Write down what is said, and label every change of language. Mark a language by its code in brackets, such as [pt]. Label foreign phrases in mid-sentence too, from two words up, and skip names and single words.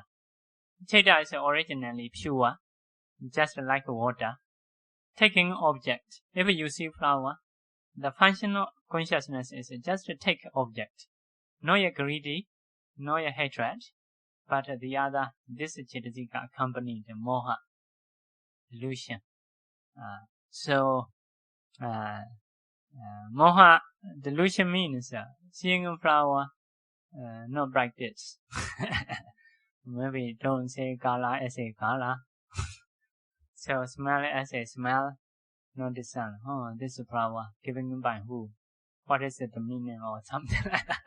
[en] Chaita is originally pure, just like water. Taking object. If you see flower, the functional consciousness is just to take object. Not yet greedy, not yet hatred, but the other, this Cetasika accompanied moha, delusion. Moha, delusion means seeing a flower, not practice. Maybe don't say color as a color. So smell as a smell, not discern. Oh, this flower given by who? What is the meaning or something like that?